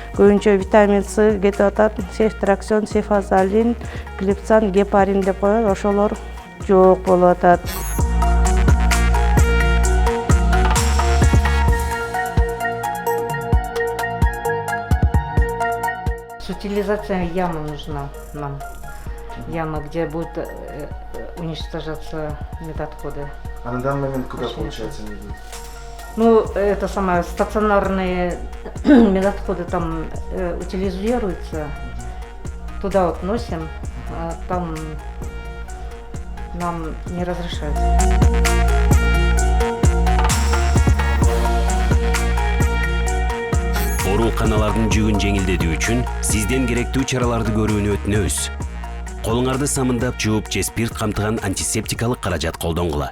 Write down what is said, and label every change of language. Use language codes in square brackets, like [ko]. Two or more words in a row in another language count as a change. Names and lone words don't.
[ky] Көбүнчө витамин С кетип атат. Сефтраксон, сефазолин, глипсан, гепарин деп коет, ошолор жок болуп атат. [ru] Утилизация ямы нужна нам. Яма, где будет уничтожаться медотходы. А на данный момент куда, получается, они идут? Ну, это самое, стационарные медотходы там утилизируются. Туда вот носим, а там нам не разрешают. [ky] Ооруканалардын жүгүн жеңилдетүү үчүн сизден керектүү чараларды көрүүнү өтүнөбүз. Колуңарды самындап жууп же спирт камтыган антисептикалык каражат колдонгула.